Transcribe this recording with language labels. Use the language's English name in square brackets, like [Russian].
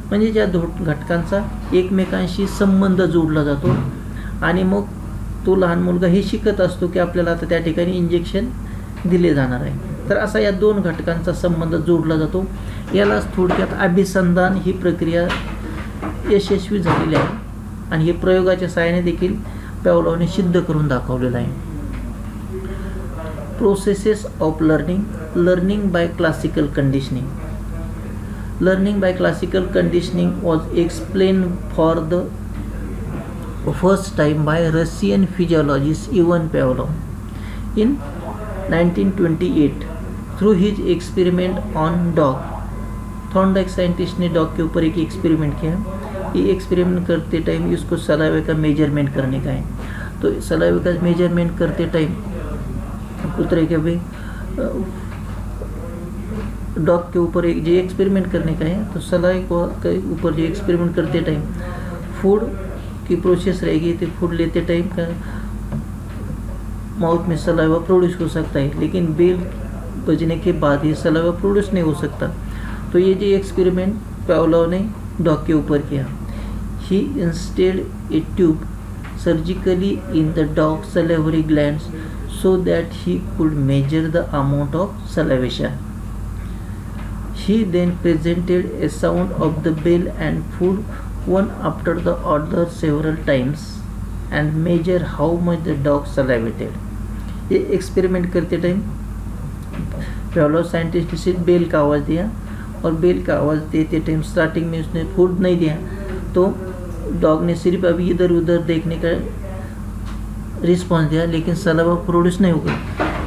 [Marathi] म्हणजे ज्या घटकांचा एकमेकांशी संबंध जोडला जातो आणि मग तो लहान मुलगा हे शिकत असतो की आपल्याला आता त्या ठिकाणी इंजेक्शन दिले जाणार आहे. तर असा या दोन घटकांचा संबंध जोडला जातो. यालाच थोडक्यात अभिसंधान ही प्रक्रिया यशस्वी झालेली आहे आणि हे प्रयोगाच्या सहाय्याने देखील पॅव्लोवने सिद्ध करून दाखवलेलं आहे. [English] Processes of learning by classical conditioning. Learning by classical conditioning was explained for the first time by Russian physiologist Ivan Pavlov in 1928 through his experiment on dog. [Hindi] Thorndike scientist ने डॉग के ऊपर एक एक्सपेरिमेंट किया. ये experiment करते time इसको सलाइवे का measurement करने का है. तो सलाइवे का मेजरमेंट करते टाइम कुतरे के भाई डॉग के ऊपर एक जो एक्सपेरिमेंट करने का है, तो सलाई के ऊपर जो एक्सपेरिमेंट करते टाइम फूड की प्रोसेस रहेगी. तो फूड लेते टाइम का माउथ में सलाइवा प्रोड्यूस हो सकता है, लेकिन बेल बजने के बाद ये सलाइवा प्रोड्यूस नहीं हो सकता. तो ये जो एक्सपेरिमेंट पावलोव ने डॉग के ऊपर किया. [English] He instead a tube surgically in the dog salivary glands so that he could measure the amount of salivation. He then presented a sound of the bell and food one after the other several times and measure how much the dog salivated. [Hindi] ये experiment करते time Pavlov scientist ने सिर्फ bell का आवाज़ दिया और bell का आवाज़ देते टाइम स्टार्टिंग में उसने फूड नहीं दिया, तो डॉग ने सिर्फ अभी इधर उधर देखने का रिस्पॉन्स दिया, लेकिन सलाइवा प्रोड्यूस नहीं हो गई.